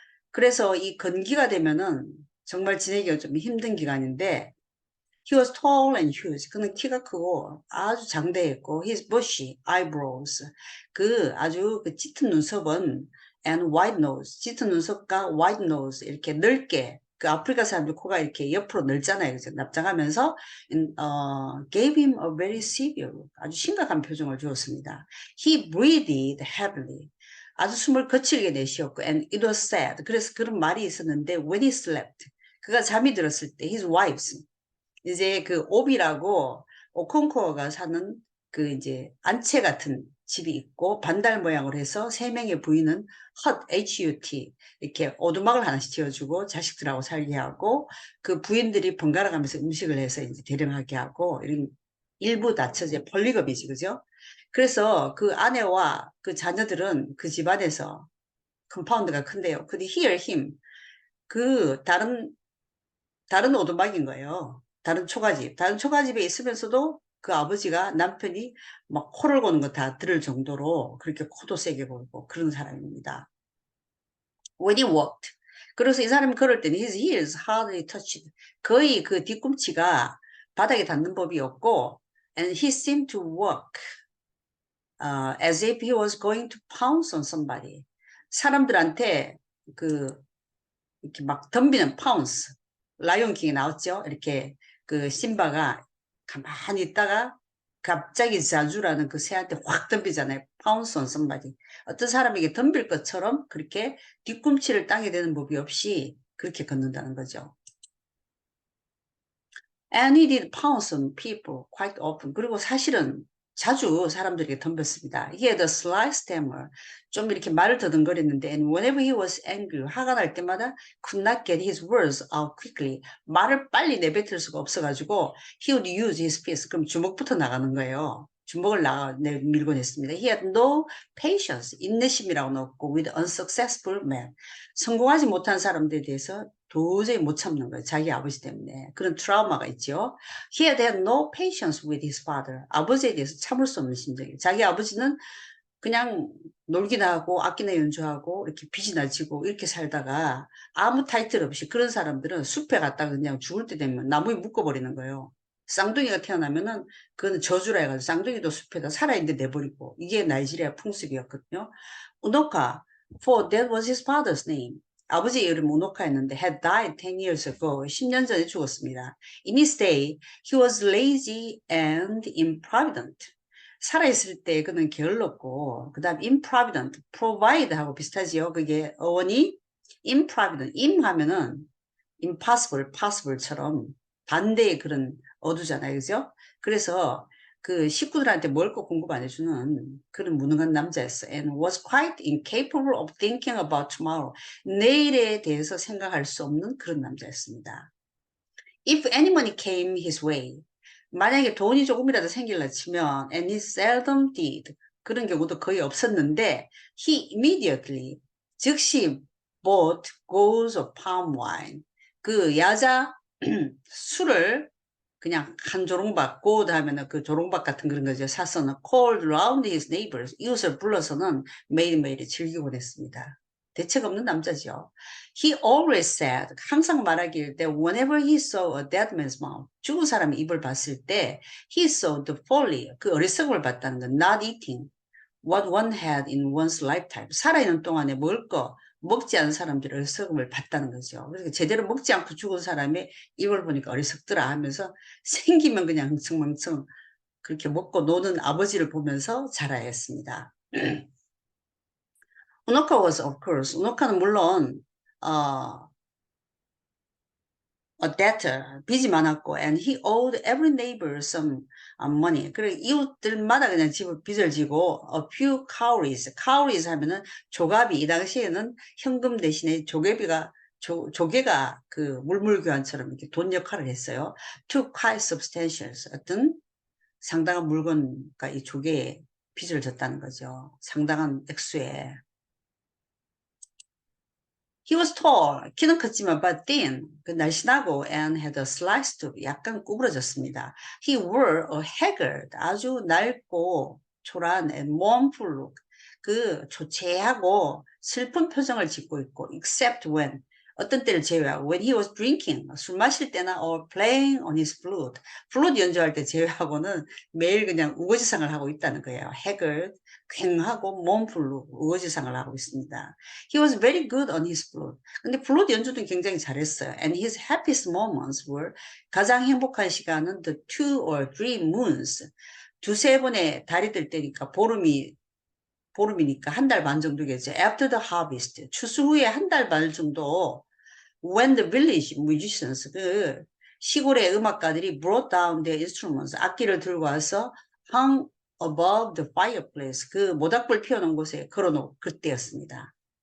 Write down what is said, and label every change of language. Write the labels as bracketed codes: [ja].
[ko] 그래서 이 건기가 되면은 정말 지내기가 좀 힘든 기간인데 [en] he was tall and huge. [ko] 그는 키가 크고 아주 장대했고 [en] his bushy eyebrows. [ko] 아주 짙은 눈썹은 [en] and white nose. [ko] 짙은 눈썹과 [en] white nose [ko] 이렇게 넓게 아프리카 사람들 코가 이렇게 옆으로 넓잖아요. 그래서 납작하면서 [en] gave him a very severe look. [ko] 아주 심각한 표정을 주었습니다. [en] He breathed heavily. [ko] 아주 숨을 거칠게 내쉬었고 [en] and it was sad. [ko] 그래서 그런 말이 있었는데 [en] when he slept. [ko] 그가 잠이 들었을 때 [en] his wives [ko] 이제 오비라고 오콩코어가 사는 그 이제 안채 같은 집이 있고 반달 모양으로 해서 세 명의 부인은 HUT 이렇게 오두막을 하나씩 지어주고 자식들하고 살게 하고 그 부인들이 번갈아 가면서 음식을 해서 이제 대령하게 하고 이런 일부 다처제 폴리거미지 그죠? 그래서 그 아내와 그 자녀들은 그 집안에서 컴파운드가 큰데요. 근데 [en] here him [ko] 그 다른 오두막인 거예요. 다른 초가집에 있으면서도 그 아버지가 남편이 막 코를 고는 거 다 들을 정도로 그렇게 코도 세게 골고 그런 사람입니다. [en] When he walked. [ko] 그래서 이 사람이 걸을 때는 [en] his heels hardly touched. [ko] 거의 그 뒤꿈치가 바닥에 닿는 법이 없고 [en] and he seemed to walk as if he was going to pounce on somebody. [ko] 사람들한테 그 이렇게 막 덤비는 파운스. 라이온킹에 나왔죠. 이렇게 그 심바가 가만히 있다가 갑자기 자주라는 그 새한테 확 덤비잖아요. 파운스 온 somebody. 어떤 사람에게 덤빌 것처럼 그렇게 뒤꿈치를 땅에 대는 법이 없이 그렇게 걷는다는 거죠. [en] And he did pounce on people quite often. [ko] 그리고 사실은 자주 사람들에게 덤볐습니다. [en] He had a sly stammer. 좀 이렇게 말을 더듬거렸는데 and whenever he was angry, [ko] 화가 날 때마다 [en] could not get his words out quickly. [ko] 말을 빨리 내뱉을 수가 없어가지고 [en] he would use his fist. [ko] 그럼 주먹부터 나가는 거예요. 주먹을 밀곤 했습니다. [en] He had no patience. [ko] 인내심이라고는 없고 [en] with unsuccessful men. [ko] 성공하지 못한 사람들에 대해서 도저히 못 참는 거예요. 자기 아버지 때문에. 그런 트라우마가 있죠. [en] He had no patience with his father. [ko] 아버지에 대해서 참을 수 없는 심정이에요. 자기 아버지는 그냥 놀기나 하고 악기나 연주하고 이렇게 빚이나 지고 이렇게 살다가 아무 타이틀 없이 그런 사람들은 숲에 갔다가 그냥 죽을 때 되면 나무에 묶어버리는 거예요. 쌍둥이가 태어나면은 그건 저주라 해가지고 쌍둥이도 숲에다 살아있는데 내버리고 이게 나이지리아 풍습이었거든요. [en] 우노카, for that was his father's name. [ko] 아버지의 이름 우노카였는데 [en] had died 10 years ago. [ko] 10년 전에 죽었습니다. [en] In his day, he was lazy and improvident. [ko] 살아있을 때 그는 게을렀고 그 다음 improvident, provide하고 비슷하지요. 그게 어원이 improvident, im하면은 impossible, possible처럼 반대의 그런 어두잖아요. 그죠? 그래서 그 식구들한테 먹을 거 공급 안 해주는 그런 무능한 남자였어. [en] And was quite incapable of thinking about tomorrow. [ko] 내일에 대해서 생각할 수 없는 그런 남자였습니다. [en] If any money came his way, [ko] 만약에 돈이 조금이라도 생길라 치면, [en] and he seldom did. 그런 경우도 거의 없었는데, he immediately, 즉시 bought goes of palm wine. [ko] 그 야자 술을 그냥 한 조롱박, 고드 하면은 그 조롱박 같은 그런 거죠. 사서는 [en] called round his neighbors. [ko] 이웃을 불러서는 매일매일 즐기곤 했습니다. 대책 없는 남자죠. [en] He always said, 항상 말하길 that whenever he saw a dead man's mouth, [ko] 죽은 사람의 입을 봤을 때 [en] he saw the folly, [ko] 그 어리석음을 봤다는 건 [en] not eating what one had in one's lifetime. [ko] 살아있는 동안에 먹을 거 먹지 않은 사람들이 어리석음을 봤다는 거죠. 그래서 제대로 먹지 않고 죽은 사람의 입을 보니까 어리석더라 하면서 생기면 그냥 흥청망청 그렇게 먹고 노는 아버지를 보면서 자라야 했습니다. [en] 우노카 was of course, [ko] 우노카는 물론 [en] a debtor, [ko] 빚이 많았고 [en] and he owed every neighbor some money. [ko] 그리고 이웃들마다 그냥 빚을 지고 [en] a few cowries, [ko] cowries 하면은 조갑이 이 당시에는 현금 대신에 조개가 그 물물교환처럼 이렇게 돈 역할을 했어요. [en] To quite substantial, [ko] 어떤 상당한 물건과 이 조개에 빚을 졌다는 거죠. 상당한 액수에. [en] He was tall, [ko] 키는 컸지만 [en] but thin, [ko] 날씬하고 [en] and had a slight stoop, [ko] 약간 구부러졌습니다. [en] He wore a haggard, [ko] 아주 낡고 초라한 [en] and mournful look, [ko] 그 초췌하고 슬픈 표정을 짓고 있고 [en] except when, [ko] 어떤 때를 제외하고 [en] when he was drinking, [ko] 술 마실 때나 [en] or playing on his flute, [ko] 플룻 연주할 때 제외하고는 매일 그냥 우거지상을 하고 있다는 거예요. haggard, 괭하고 [en] mournful look, [ko] 우거지상을 하고 있습니다. [en] He was very good on his flute. [ko] 근데 플룻 연주도 굉장히 잘했어요. [en] And his happiest moments were, [ko] 가장 행복한 시간은 [en] the 2 or 3 moons. [ko] 두세 번의 달이 들 때니까 보름이니까 한 달 반 정도겠죠. [en] After the harvest. [ko] 추수 후에 한 달 반 정도 [en] when the village musicians, 그 [ko] 시골의 음악가들이 [en] brought down their instruments, [ko] 악기를 들고 와서 [en] hung above the fireplace, [ko] 그 모닥불 피워놓은 곳에 걸어놓은 그때였습니다.